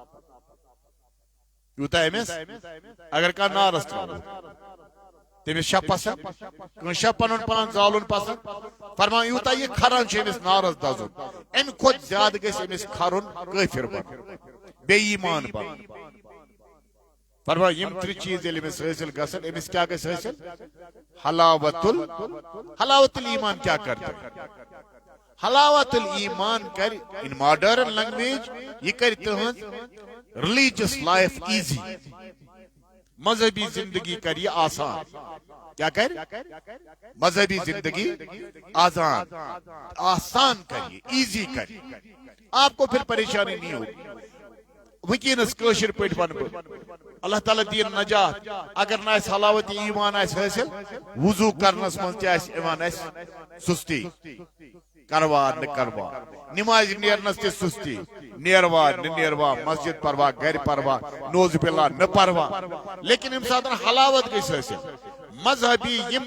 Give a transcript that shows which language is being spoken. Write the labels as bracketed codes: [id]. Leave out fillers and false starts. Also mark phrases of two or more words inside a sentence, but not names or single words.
[ks] یوٗتاہ أمِس اگر کانٛہہ نارس تراوو تٔمِس چھا پسنٛد کٲنٛسہِ چھا پنُن پان زالُن پسنٛد فرمان یوٗتاہ یہِ کھران چھُ أمِس نارس دزُن امہِ کھۄتہٕ زیادٕ گژھِ أمِس کھرُن کٲفِر بنُن بے ایمان بنُن فرمان یم 3 چیٖز ییٚلہِ أمِس حٲصِل گژھن أمِس کیٛاہ گژھِ حٲصِل [ar] حلاوت الایمان [ur] کیا کرتے [ar] حلاوت الایمان [ks] کر [en] in modern language [ks] یہ کر تہنز [en] religious life easy [ks] مذہبی زندگی کر یہ آسان کیا کر مذہبی زندگی آسان کریے ایزی کر [ur] آپ کو پھر پریشانی نہیں ہوگی [ks] وکینس کٲشِر پٲٹھۍ ون بہٕ اللہ تعالیٰ دین نجات اگر نہ اسہِ حلاوت ایمان آسہِ حٲصِل وضو کرنس منٛز تہِ آسہِ یِوان اسہِ سُستی کروار نہٕ کروار نمازِ نیرنس تہِ سُستی نیروا نہٕ نیروا مسجد پروا گرِ پروا نوز باللہ نہٕ پروا لیکن ییٚمہِ ساتہٕ حلاوت گژھِ حٲصِل مذہبی یم